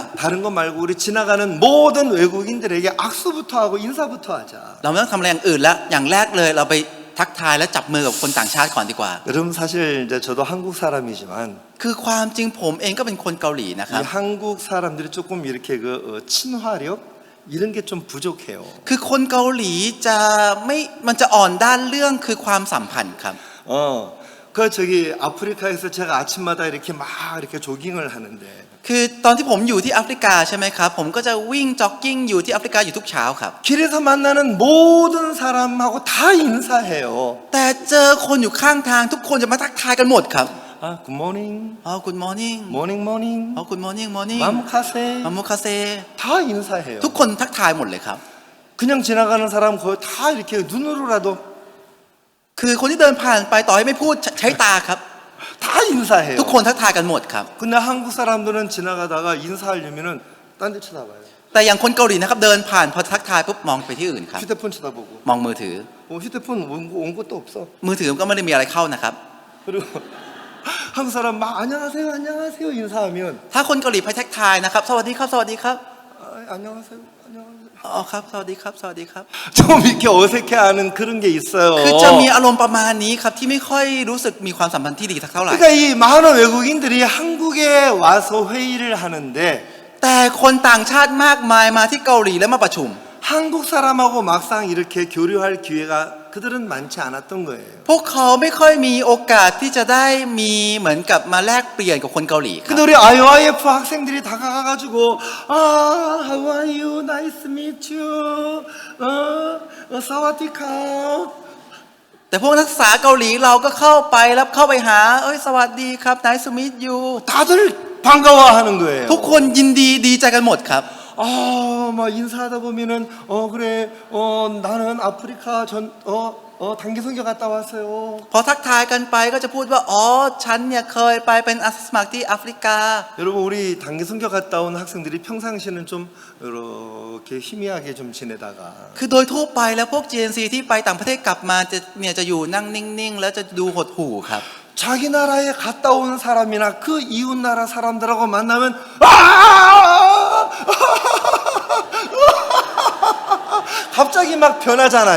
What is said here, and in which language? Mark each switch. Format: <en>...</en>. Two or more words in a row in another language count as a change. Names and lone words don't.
<ko>야, 다른 것 말고 우리 지나가는 모든 외국인들에게 악수부터 하고 인사부터 하자.</ko> <th>เราไม่ต้องทำอะไรอย่างอื่นแล้วอย่างแรกเลยเราไปทักทายและจับมือกับคนต่างชาติก่อนดีกว่า</th> <ko>여러분 사실 이제 저도 한국 사람이지만</ko> <th>คือความจริงผมเองก็เป็นคนเกาหลีนะค</th> <ko>이</ko> <th>รับ</th> <ko>한국 사람들이 조금 이렇게 그 친화력 이런 게 좀 부족해요.</ko> <th>คือคนเกาหลีมันจะอ่อนด้านเรื่องคือความสัมพันธ์ครับ</th> <ko>그 저기 아프리카에서 제가 아침마다 이렇게 막 이렇게 조깅을 하는데</ko> <th>คือตอนที่ผมอยู่ที่แอฟริกาใช่ไหมครับผมก็จะวิ่งจ็อกกิ้งอยู่ที่แอฟริกาอยู่ทุกเช้าครับ</th> <ko>길에서 만나는 모든 사람하고 다 인사해요.</ko> <th>แต่เจอคนอยู่ข้างทางทุกคนจะมาทักทายกันหมดครับ</th> <en>아, good morning, อ๋อ Good morning morning morning, อ๋อ Good morning morning 맘카세 มัมโมคาเซ</en> <ko>다 인사해요.</ko> <th>ทุกคนทักทายหมดเลยครับ</th> <ko>그냥 지나가는 사람 거의 다 이렇게 눈으로라도</ko> <th>คือคนที่เดินผ่านไปต่อให้ไม่พูดใช้ตาครับ</th> <ko>다 인사해요.</ko> <th>ทุกคนทักทายกันหมดครับ</th> <ko>근데 한국 사람들은 지나가다가 인사하려면은 딴 데 쳐다봐요.</ko> <th>แต่อย่างคนเกาหลีนะครับเดินผ่านพอทักทายปุ๊บมองไปที่อื่นครับ</th> <ko>휴대폰 쳐다보고.</ko> <th>มองมือถือ</th> <ko>휴대폰 온 것도 없어.</ko> <th>มือถือก็ไม่ได้มีอะไรเข้านะครับ</th> <ko>그리고 한국 사람 막 안녕하세요, 안녕하세요 인사하면</ko> <th>ถ้าคนเกาหลีไปทักทายนะครับสวัสดีครับสวัสดีครับ</th> <ko>안녕하세요, 안녕하세요.</ko> <th>อ๋อครับสวัสดีครับสวัสดีครับ</th> <ko>좀 이렇게 어색해하는 그런 게 있어요.</ko> <th>คือจะมีอารมณ์ประมาณนี้ครับที่ไม่ค่อยรู้สึกมีความสัมพันธ์ที่ดีสักเท่าไหร่</th> <ko>그러니까 이 많은 외국인들이 한국에 와서 회의를 하는데</ko> <th>แต่คนต่างชาติมากมายมาที่เกาหลีแล้วมาประชุม</th> <ko>한국 사람하고 막상 이렇게 교류할 기회가 그들은 많지 않았던 거예요.</ko> <th>พวกเขาไม่ค่อยมีโอกาสที่จะได้มีเหมือนกับมาแลกเปลี่ยนกับคนเกาหลีครับ</th> <ko>근데 우리 IOIF 학생들이 다가가가지고</ko> <en>how are you? Nice to meet you.</en> <th>สวัสดีครับ. แต่พวกนักศึกษาเกาหลีเราก็เข้าไปแล้วเข้าไปหาสวัสดีครับ</th> <en>Nice to meet you</en> <ko>다들 반가워하는 거예요.</ko> <th>ทุกคนยินดีดีใจกันหมดครับ</th> <ko>막 인사하다 보면은 그래 나는 아프리카 단기 선교 갔다 왔어요.</ko> <th>พอทักทายกันไปก็จะพูดว่าอ๋อฉันเนี่ยเคยไปเป็นอาสาสมัครที่แอฟริกา</th> <ko>여러분 우리 단기 선교 갔다 온 학생들이 평상시에는 좀 이렇게 희미하게 좀 지내다가</ko> <th>คือโดยทั่วไปแล้วพวก GNC ที่ไปต่างประเทศกลับมาจะอยู่นั่งนิ่งๆแล้วจะดูหดหู่ครับ</th> <ko>자기 나라에 갔다 온 사람이나 그 이웃 나라 사람들하고 만나면 갑자기 막 변하잖아요.</ko>